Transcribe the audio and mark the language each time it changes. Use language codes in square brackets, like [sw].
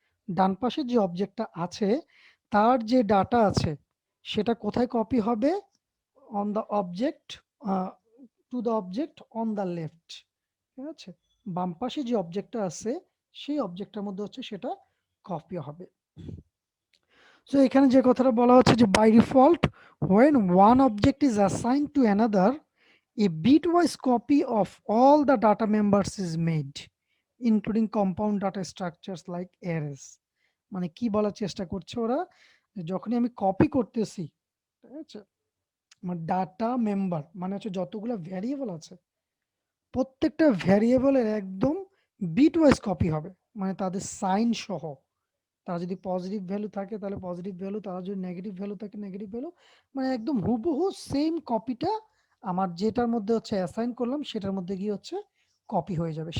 [bn] ডান পাশে যে অবজেক্টটা আছে তার যে ডাটা আছে সেটা কোথায় কপি হবে, [en] On the object, to the object on the left. [bn] ঠিক আছে, বাম পাশে যে অবজেক্টটা আছে সেই অবজেক্টের মধ্যে হচ্ছে সেটা কপি হবে। সো এখানে যে কথাটা বলা হচ্ছে যে by default [en] when one object is assigned to another, a bitwise copy of all the data members is made, including compound data structures like arrays. [bn] মানে কি বলার চেষ্টা করছে ওরা, যখনই আমি কপি করতেছি, ঠিক আছে, আমার ডাটা মেম্বার মানে হচ্ছে যতগুলো ভ্যারিয়েবল আছে প্রত্যেকটা ভ্যারিয়েবলের একদম বিটওয়াইজ কপি হবে, মানে তাদের সাইন সহ। তারা যদি পজিটিভ ভ্যালু থাকে তাহলে পজিটিভ ভ্যালু, তারা যদি নেগেটিভ ভ্যালু থাকে নেগেটিভ ভ্যালু, মানে একদম হুবহু সেম কপিটা আমার যেটার মধ্যে হচ্ছে অ্যাসাইন করলাম সেটার মধ্যে গিয়ে হচ্ছে কপি হয়ে যাবে।